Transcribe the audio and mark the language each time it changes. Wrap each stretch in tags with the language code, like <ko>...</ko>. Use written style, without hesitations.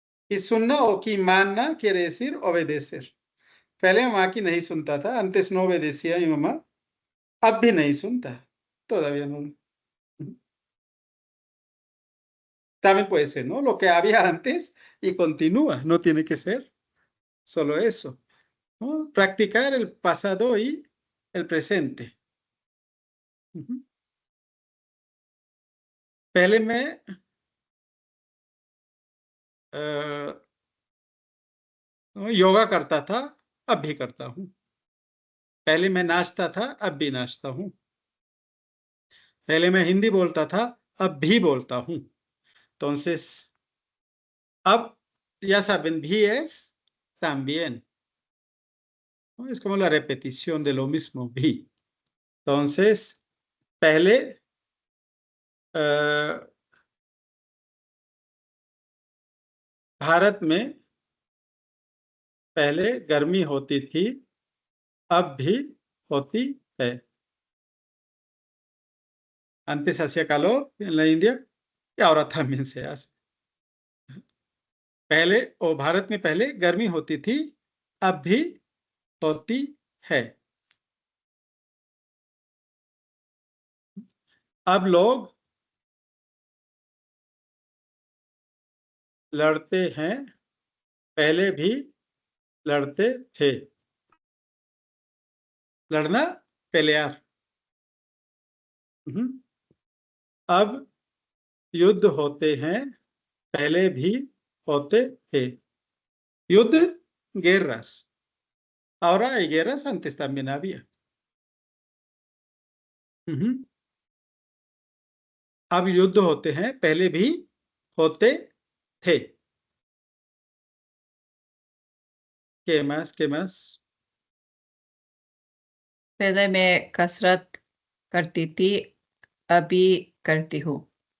<es>Y sunna o kimana quiere decir obedecer।</es> <hi>पहले mamá की नहीं सुनता था,</hi> <es>antes no obedecía mi mamá,</es> <hi>अब भी नहीं सुनता,</hi> <es>todavía no। También puede ser, ¿no? Lo que había antes y continúa, no tiene que ser solo eso, ¿no? Practicar el pasado y el presente।</es> <hi>पहले मैं योगा करता था, अब भी करता हूँ। पहले मैं नाचता था, अब भी नाचता हूँ। पहले मैं हिंदी बोलता था, अब भी बोलता हूँ।</hi> <es>Entonces,</es> <hi>अब</hi> <es>ya saben, भी es también, ¿no? Es como la repetición de lo mismo, भी। Entonces,</es> <hi>पहले भारत में पहले गर्मी होती थी, अब भी होती है.</hi> <es>Antes hacía calor en la India y ahora también se hace.</es> <hi>पहले और भारत में पहले गर्मी होती थी, अब भी होती है. अब लोग लड़ते हैं, पहले भी लड़ते थे. लड़ना, pelear. अब युद्ध होते हैं, पहले भी होते थे. युद्ध,</hi> <es>guerras. Ahora hay guerras, antes también había.</es> <hi>अब युद्ध होते हैं, पहले भी होते थे.</hi> <es>¿Qué más? ¿Qué más?</es> <hi>पहले मैं कसरत करती थी, अभी करती हूँ.</hi>